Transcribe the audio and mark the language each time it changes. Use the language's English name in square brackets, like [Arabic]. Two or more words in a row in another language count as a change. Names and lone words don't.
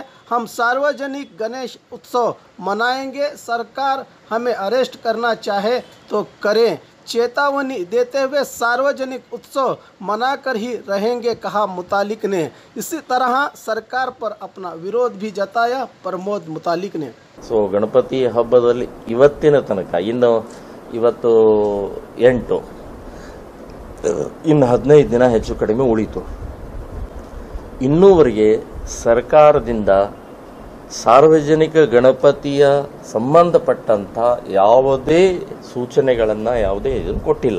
[Hindi] हम सार्वजनिक गणेश उत्सव मनाएंगे। सरकार हमें अरेस्ट करना चाहे तो करें। चेतावनी देते हुए सार्वजनिक उत्सव मनाकर ही रहेंगे, कहा मुतालिक ने। इसी तरह सरकार पर अपना विरोध भी जताया प्रमोद मुतालिक ने। [Kannada] ಗಣಪತಿ ಹಬ್ಬದಲ್ಲಿ ಇವತ್ತಿನ ತನಕ ಇವತ್ತು 8 ಇನ್ನು 15 ದಿನ ಹೆಚ್ಚು ಕಡಿಮೆ ಉಳಿತು. ಇನ್ನೂವರೆಗೆ ಸರ್ಕಾರದಿಂದ ಸಾರ್ವಜನಿಕ ಗಣಪತಿಯ ಸಂಬಂಧಪಟ್ಟಂತ ಯಾವುದೇ ಸೂಚನೆಗಳನ್ನು ಯಾವುದೇ ಇದನ್ನು ಕೊಟ್ಟಿಲ್ಲ.